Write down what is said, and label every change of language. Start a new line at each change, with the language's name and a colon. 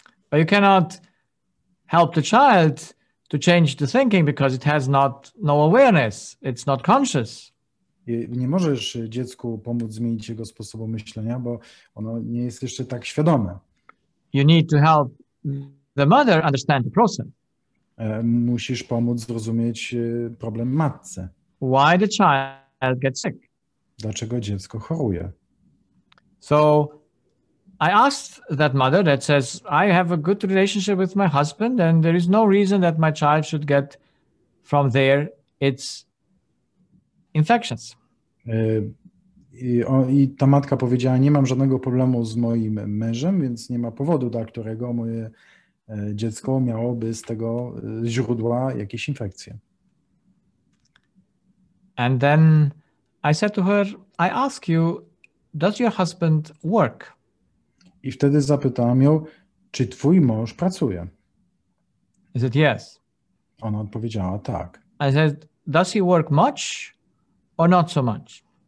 English: But you cannot help the child to change the thinking because it has no awareness. It's not conscious.
Polish: Nie możesz dziecku pomóc zmienić jego sposobu myślenia, bo ono nie jest jeszcze tak świadome.
English: You need to help the mother understand the process.
Polish: Musisz pomóc zrozumieć problem matce.
English: Why the child gets sick.
Polish: Dlaczego dziecko choruje?
English: So I asked that mother that says, I have a good relationship with my husband and there is no reason that my child should get from there its infections.
Polish: I ta matka powiedziała, nie mam żadnego problemu z moim mężem, więc nie ma powodu, dla którego moje dziecko miałoby z tego źródła jakieś infekcje.
English: And then I said to her, I ask you, does your husband work?
Polish: I wtedy zapytałam ją, czy twój mąż pracuje?
English: He said, yes.
Polish: Ona odpowiedziała, tak.
English: I said, does he work much or not so much?